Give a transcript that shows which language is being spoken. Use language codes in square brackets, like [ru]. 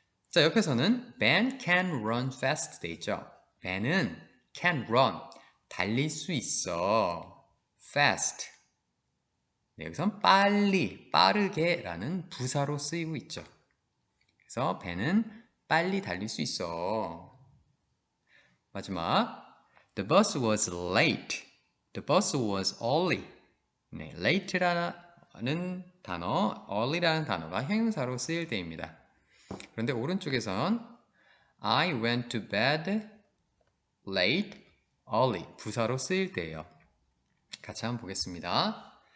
[ko] 자, 옆에서는 [en] Ben can run fast [ko] 돼 있죠. 벤은 can run, 달릴 수 있어. [en] fast. [ko] 네, 여기선 빨리, 빠르게 라는 부사로 쓰이고 있죠. 그래서 벤은 빨리 달릴 수 있어. [en] 마지막, The bus was late. The bus was early. [ko] 네, late라는 단어, early라는 단어가 형용사로 쓰일 때입니다. 그런데 오른쪽에선 [en] I went to bed late, early [ko] 부사로 쓰일 때예요. 같이 한번 보겠습니다.